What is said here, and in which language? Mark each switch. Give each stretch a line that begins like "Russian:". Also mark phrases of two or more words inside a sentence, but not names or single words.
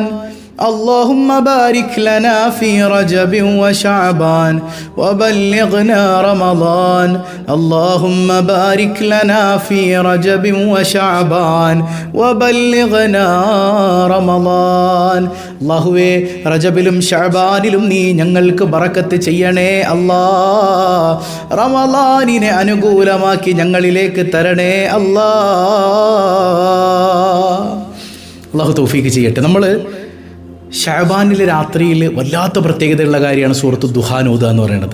Arabic: اللهم بارك لنا في رجب وشعبان وبلغنا رمضان. اللهم بارك لنا في رجب وشعبان وبلغنا رمضان.
Malayalam: അല്ലാഹുവേ, റജബിലും ശഅബാനിലും നീ ഞങ്ങൾക്ക് ബറക്കത്ത് ചെയ്യണേ അല്ലാ. റമളാനിനെ അനുകൂലമാക്കി ഞങ്ങളിലേക്ക് തരണേ അല്ലാ. അല്ലാഹു തൗഫീഖ് ചെയ്യട്ടെ. നമ്മൾ ശഅബാനിലെ രാത്രിയിൽ വല്ലാത്ത പ്രത്യേകതയുള്ള കാര്യമാണ് സൂറത്തു ദുഹാൻ ഓതുക എന്ന് പറയുന്നത്.